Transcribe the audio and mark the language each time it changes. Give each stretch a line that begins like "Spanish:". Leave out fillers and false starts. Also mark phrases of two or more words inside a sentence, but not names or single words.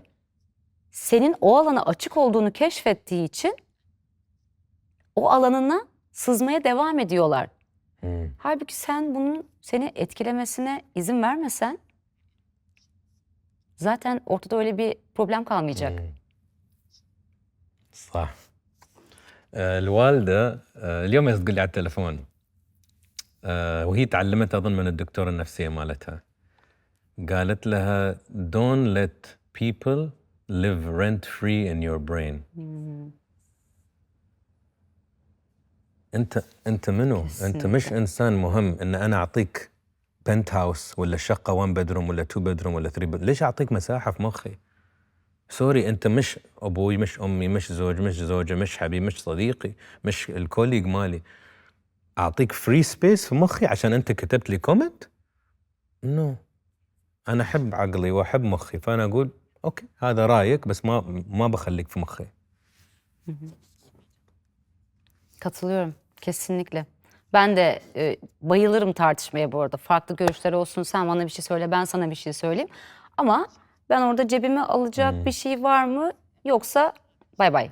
Turkish: Senin o alana açık olduğunu keşfettiği için o alanına sızmaya devam ediyorlar. Halbuki sen bunun seni etkilemesine izin vermesen zaten ortada öyle bir problem kalmayacak.
Arabic: صح. الوالدة اليوم تقول لي على التلفون، وهي تعلمت أظن من الدكتورة النفسية مالتها، قالت لها
English: don't let people live rent free in your brain.
Arabic: انت منو؟ انت مش انسان مهم ان انا اعطيك
English: pent house
Arabic: ولا شقه 1 بدروم ولا 2 بدروم ولا 3 بدروم. ليش اعطيك مساحه في مخي؟ سوري، انت مش ابوي مش امي مش زوج مش زوجه مش حبيب مش صديقي مش الكوليج مالي. اعطيك
English: free space
Arabic: في مخي عشان انت كتبت لي كومنت؟ نو. انا احب عقلي واحب مخي، فانا اقول اوكي هذا رايك بس ما بخليك في مخي.
Turkish: Katılıyorum kesinlikle. Ben de bayılırım tartışmaya bu arada. Farklı görüşler olsun, sen bana bir şey söyle, ben sana bir şey söyleyeyim. Ama ben orada cebime alacak bir şey var mı yoksa bay bay.